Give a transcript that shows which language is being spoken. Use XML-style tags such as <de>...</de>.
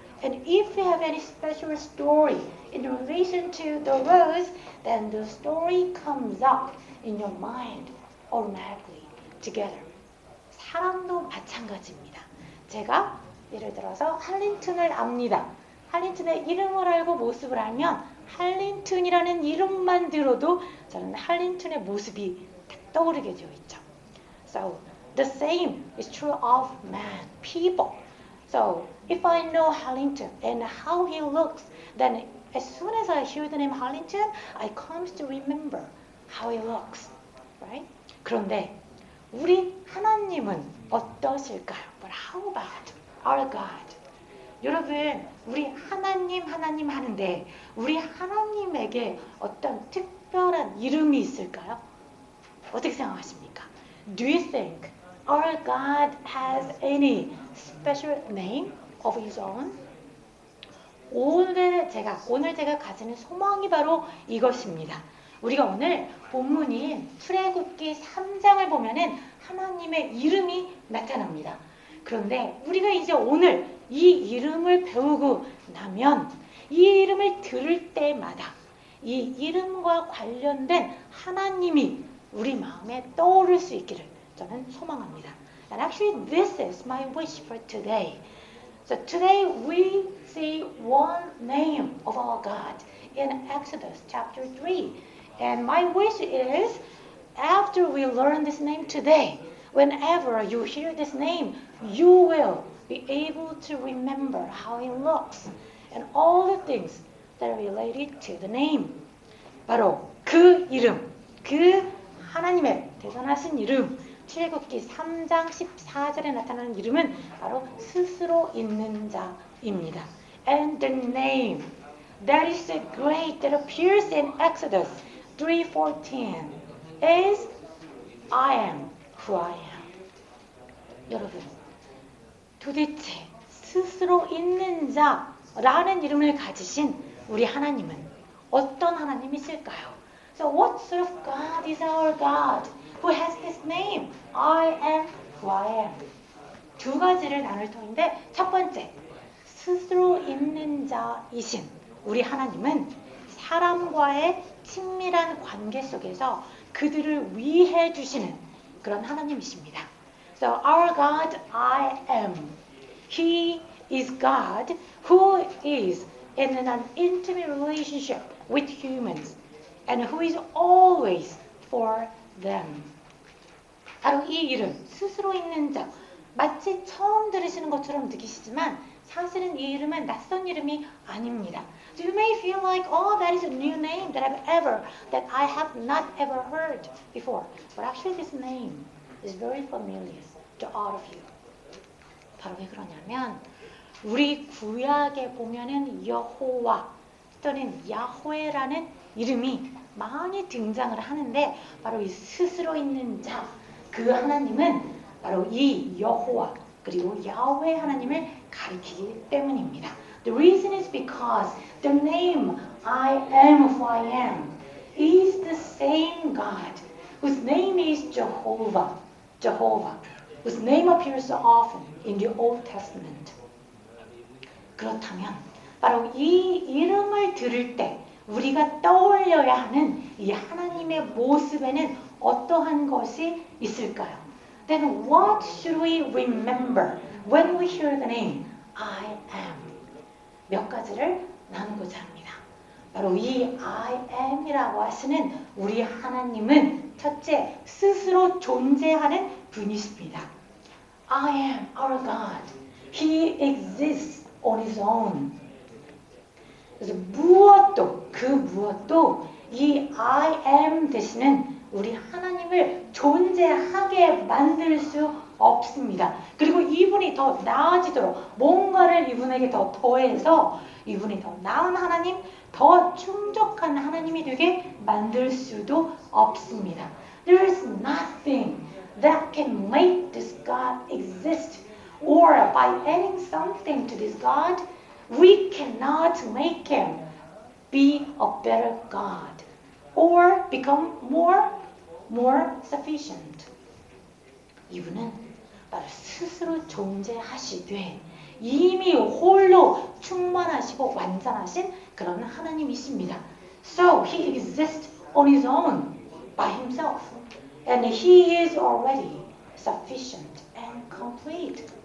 <en>And if you have any special story in relation to the rose, then the story comes up in your mind automatically together.</en> <ko>사람도 마찬가지입니다. 제가 예를 들어서 할린튼을 압니다. 할린튼의 이름을 알고 모습을 알면 할린튼이라는 이름만 들어도 저는 할린튼의 모습이 딱 떠오르게 되어 있죠.</ko> <en>So the same is true of man, people. So if I know Harlington and how he looks, then as soon as I hear the name Harlington, I come to remember how he looks, right?</en> <ko>그런데 우리 하나님은 어떠실까요?</ko> <en>But how about our God?</en> <ko>여러분, 우리 하나님 하는데 우리 하나님에게 어떤 특별한 이름이 있을까요? 어떻게 생각하십니까?</ko> <en>Do you think our God has any special name of his own?</en> <ko>오늘 제가 가지는 소망이 바로 이것입니다. 우리가 오늘 본문인 출애굽기 3장을 보면은 하나님의 이름이 나타납니다. 그런데 우리가 이제 오늘 이 이름을 배우고 나면 이 이름을 들을 때마다 이 이름과 관련된 하나님이 우리 마음에 떠오를 수 있기를 저는 소망합니다.</ko> <en>And actually this is my wish for today. So today we see one name of our God in Exodus chapter 3. And my wish is after we learn this name today, whenever you hear this name, you will be able to remember how it looks and all the things that are related to the name.</en> <ko>바로 그 이름, 그 하나님의 대단하신 이름, 출애굽기 3장 14절에 나타나는 이름은 바로 스스로 있는 자입니다.</ko> <en>And the name that is so great that appears in Exodus 3:14 is I am who I am.</en> <ko>여러분, 도대체 스스로 있는 자라는 이름을 가지신 우리 하나님은 어떤 하나님이실까요?</ko> <en>So what sort of God is our God who has this name? I am who I am.</en> <ko>두 가지를 나눌 터인데 첫 번째, 스스로 있는 자이신 우리 하나님은 사람과의 친밀한 관계 속에서 그들을 위해 주시는 그런 하나님이십니다.</ko> <en>So our God, I am. He is God who is in an intimate relationship with humans and who is always for them.</en> <ko>바로 이 이름, 스스로 있는 자, 마치 처음 들으시는 것처럼 느끼시지만 사실은 이 이름은 낯선 이름이 아닙니다.</ko> <en>So you may feel like, oh, that is a new name that I have not ever heard before. But actually this name is very familiar to all of you.</en> <ko>바로 왜 그러냐면 우리 구약에 보면은 여호와 또는 야훼라는 이름이 많이 등장을 하는데 바로 이 스스로 있는 자, 그 하나님은 바로 이 여호와 그리고 야훼 하나님을 가리키기 때문입니다.</ko> <en>The reason is because the name I am who I am is the same God whose name is Jehovah, whose name appears so often in the Old Testament.</en> <ko>그렇다면 바로 이 이름을 들을 때 우리가 떠올려야 하는 이 하나님의 모습에는 어떠한 것이 있을까요?</ko> <en>Then what should we remember when we hear the name I am?</en> <ko>몇 가지를 나누고자 합니다. 바로 이 I am이라고 하시는 우리 하나님은 첫째, 스스로 존재하는 분이십니다.</ko> <en>I am our God. He exists on his own.</en> <ko>그래서 그 무엇도 이 I am 되시는 우리 하나님을 존재하게 만들 수 없습니다. 그리고 이분이 더 나아지도록 뭔가를 이분에게 더 더해서 이분이 더 나은 하나님, 더 충족한 하나님이 힘이 되게 만들 수도 없습니다.</ko> <en>There is nothing that can make this God exist. Or by adding something to this God, we cannot make him be a better God or become more sufficient.</en> <ko>이분은 바로 스스로 존재하시되 이미 홀로 충만하시고 완전하신 그런 하나님이십니다.</ko> <en>So he exists on his own by himself, and he is already sufficient and complete.</en>